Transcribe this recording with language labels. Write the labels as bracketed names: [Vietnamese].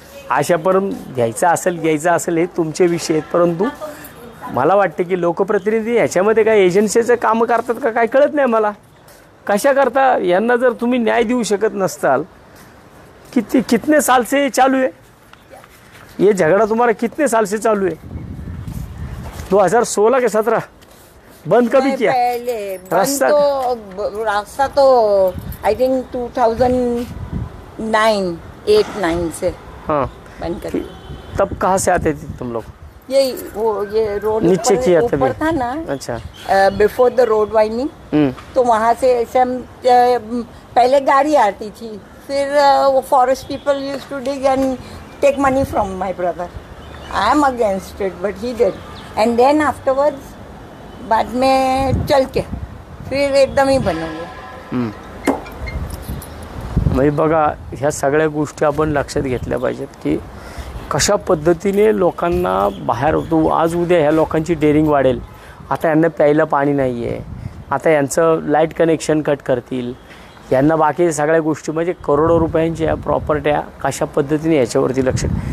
[Marathi] अशापर्यंत घ्यायचं असेल हे तुमचे विषय आहेत. परंतु मला वाटतं की लोकप्रतिनिधी ह्याच्यामध्ये काय एजन्सीचं कामं करतात का काय कळत नाही मला. कशा करता यांना जर तुम्ही न्याय देऊ शकत नसताल, [Hindi] कितने साल से चालू है ये झगड़ा? तुम्हारा कितने साल से चालू है? 2016 के 17 बंद कभी किया? पहले रास्ता [English] तो I think 2009 8-9 से [Hindi] हाँ बंद कर दिया. तब कहाँ से आते थे तुम लोग? ये रोड नीचे किया था ऊपर था ना. अच्छा. [English] before the road winding, [Hindi] तो वहाँ से ऐसे हम पहले गाड़ी आती थी. फिर वो [English] Forest people use to dig and take money from my brother. I am against it but he did. And then afterwards [Hindi] बाद में चल के फिर एकदम ही बन गया. [Marathi] म्हणजे बघा, ह्या सगळ्या गोष्टी आपण लक्षात घेतल्या पाहिजेत की कशा पद्धतीने लोकांना बाहेर होतो. आज उद्या ह्या लोकांची डेअरिंग वाढेल. आता यांना प्यायला पाणी नाही आहे. आता यांचं लाईट कनेक्शन कट करतील. यांना बाकी सगळ्या गोष्टी, म्हणजे करोडो रुपयांच्या प्रॉपर्ट्या कशा पद्धतीने याच्यावरती लक्ष.